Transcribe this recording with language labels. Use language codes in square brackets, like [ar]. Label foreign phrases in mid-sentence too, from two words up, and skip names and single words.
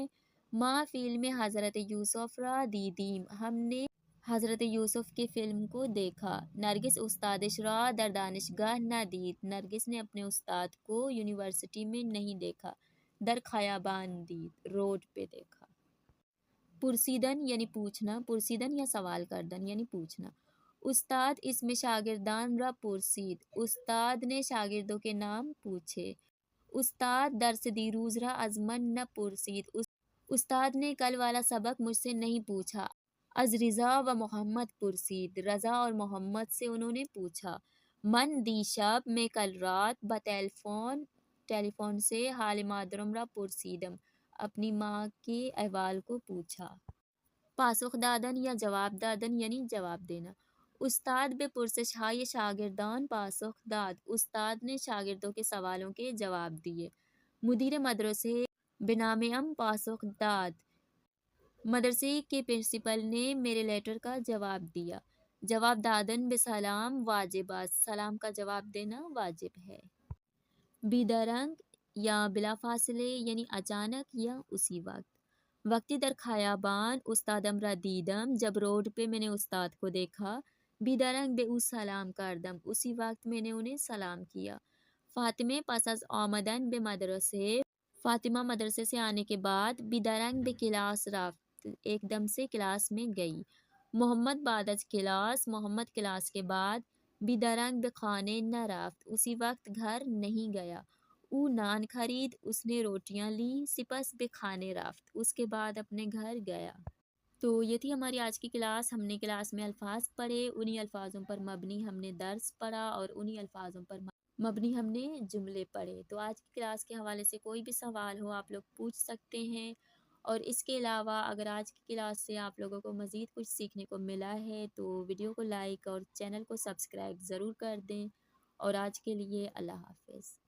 [fa] ماں فلم حضرت یوسف را دیدیم، [ur] ہم نے حضرت یوسف کی فلم کو دیکھا۔ [fa] نرگس استادش را در دانشگاه ندید، [ur] نرگس نے اپنے استاد کو یونیورسٹی میں نہیں دیکھا۔ [fa] در خیابان دید، [ur] روڈ پہ دیکھا۔ [fa] پرسیدن [ur] یعنی پوچھنا، [fa] پرسیدن یا سوال کردن [ur] یعنی پوچھنا۔ [fa] استاد اس میں شاگردان را پرسید، [ur] استاد نے شاگردوں کے نام پوچھے۔ [fa] استاد درس دیروز را از من نپرسید، [ur] استاد نے کل والا سبق مجھ سے نہیں پوچھا۔ [fa] از رضا و محمد پرسید، [ur] رضا اور محمد سے انہوں نے پوچھا۔ [fa] من دیشب، [ur] میں کل رات ٹیلی فون سے [fa] حال مادرم را پرسیدم، [ur] اپنی ماں کے احوال کو پوچھا۔ [fa] پاسخ دادن یا جواب دادن [ur] یعنی جواب دینا۔ [fa] استاد به پرسش های شاگردان پاسخ داد، [ur] استاد نے شاگردوں کے سوالوں کے جواب دیے۔ [fa] مدیر مدرسے به نام ام پاسخ داد، [ur] مدرسے کے پرنسپل نے میرے لیٹر کا جواب دیا۔ [fa] جواب دادن به سلام واجب است، [ur] سلام کا جواب دینا واجب ہے۔ [fa] بیدرنگ یا بلا فاصلے [ur] یعنی اچانک یا اسی وقت۔ [fa] وقتی در خیابان استادم را دیدم، [ur] جب روڈ پہ میں نے استاد کو دیکھا۔ [fa] بیدرنگ به او سلام کردم، [ur] اسی وقت میں نے انہیں سلام کیا۔ [fa] فاطمه پس از آمدن به مدرسه، [ur] فاطمہ مدرسے سے آنے کے بعد [fa] بیدرنگ به کلاس رفت، [ur] ایک دم سے کلاس میں گئی۔ [fa] محمد بعد از کلاس، [ur] محمد کلاس کے بعد [fa] بیدرنگ به خانه نرفت، [ur] اسی وقت گھر نہیں گیا۔ [fa] او نان خرید، [ur] اس نے روٹیاں لی، [fa] سپس به خانه رفت، [ur] اس کے بعد اپنے گھر گیا۔ تو یہ تھی ہماری آج کی کلاس۔ ہم نے کلاس میں الفاظ پڑھے، انہی الفاظوں پر مبنی ہم نے درس پڑھا اور انہی الفاظوں پر مبنی ہم نے جملے پڑھے۔ تو آج کی کلاس کے حوالے سے کوئی بھی سوال ہو آپ لوگ پوچھ سکتے ہیں، اور اس کے علاوہ اگر آج کی کلاس سے آپ لوگوں کو مزید کچھ سیکھنے کو ملا ہے تو ویڈیو کو لائک اور چینل کو سبسکرائب ضرور کر دیں، اور آج کے لیے اللہ حافظ۔